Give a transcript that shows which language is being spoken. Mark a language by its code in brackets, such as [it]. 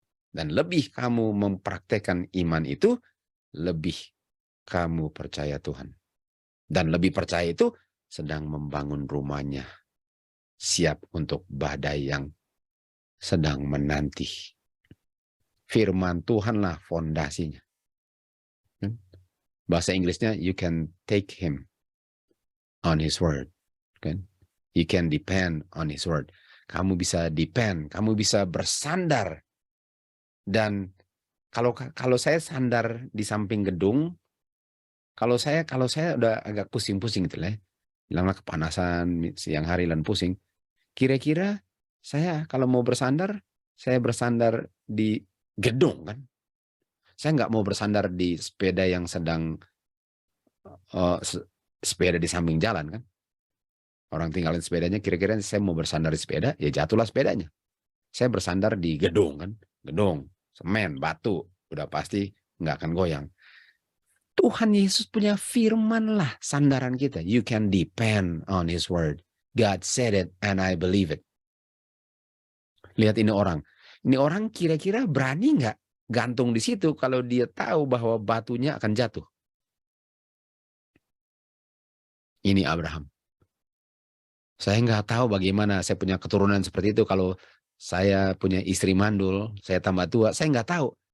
[id] Dan lebih kamu mempraktekkan iman itu, lebih kamu percaya Tuhan. Dan lebih percaya itu sedang membangun rumahnya, siap untuk badai yang sedang menanti. Firman Tuhanlah fondasinya. Bahasa Inggrisnya, [en] you can take him on his word. [id] Kan? [en] You can depend on his word. [id] Kamu bisa depend, kamu bisa bersandar. Dan kalau saya sandar di samping gedung, kalau saya udah agak pusing-pusing gitu lah, bilanglah kepanasan siang hari dan pusing. Kira-kira saya kalau mau bersandar, saya bersandar di gedung kan. Saya nggak mau bersandar di sepeda yang sedang sepeda di samping jalan kan. Orang tinggalin sepedanya, kira-kira saya mau bersandar di sepeda, ya jatuhlah sepedanya. Saya bersandar di gedung kan, gedung, semen, batu, udah pasti nggak akan goyang. Tuhan Yesus punya firman lah sandaran kita. [en] You can depend on His word. God said it and I believe it. [id] Lihat ini orang. Ini orang kira-kira berani nggak gantung di situ kalau dia tahu bahwa batunya akan jatuh. Ini Abraham. Saya nggak tahu bagaimana saya punya keturunan seperti itu kalau saya punya istri mandul, saya tambah tua, saya nggak tahu.